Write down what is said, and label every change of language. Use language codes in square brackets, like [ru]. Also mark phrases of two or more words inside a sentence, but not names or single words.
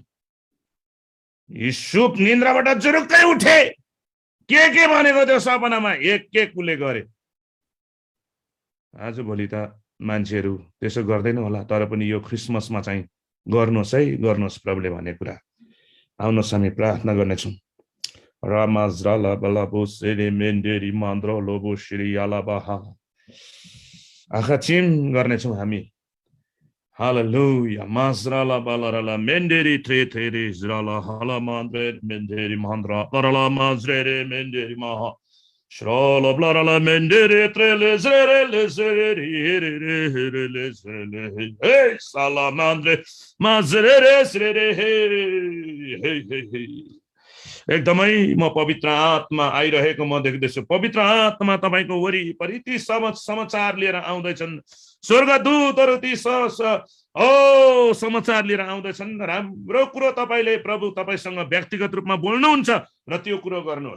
[ne] युसुफ निन्द्राबाट जुरुक्कै उठे, के भनेको त्यो सपनामा एक उसले गरे। आज भोलि त मान्छेहरू त्यसो गर्दैन होला, तर पनि यो क्रिसमसमा चाहिँ गर्नुहोस् है, गर्नुहोस् प्रभुले भने कुरा। आउनुहोस् हामी प्रार्थना गर्नेछौँ। रामाज्राला बलाबो सेरे मेन्डेरी मान्द्रो लोबो श्री यालाबाहा, आँखा चिम गर्नेछौँ हामी। हालेलुया। माज्राला बालाराला मेन्डेरी ट्रे थेरे ज्राला हाला मान्द्रे मेन्डेरी मान्द्रा लरला माज्रेरे मेन्डेरी माहा श्राला ब्लाराला मेन्डेरे ट्रेले ज्रेरे ले ज्रेरे हेरे हेरे ले ज्रेरे हे साला मान्द्रे माज्रेरे ज्रेरे हे हे हे हे। एकदमै म पवित्र आत्मा आइरहेको म देख्दैछु। पवित्र आत्मा तपाईको वरिपरि ती समाचार लिएर आउँदैछन्। स्वर्गदूतहरू ती समाचार लिएर आउँदैछन्। राम्रो कुरो तपाईले प्रभु तपाईसँग व्यक्तिगत रूपमा बोल्नुहुन्छ र त्यो कुरो गर्नुहोस्।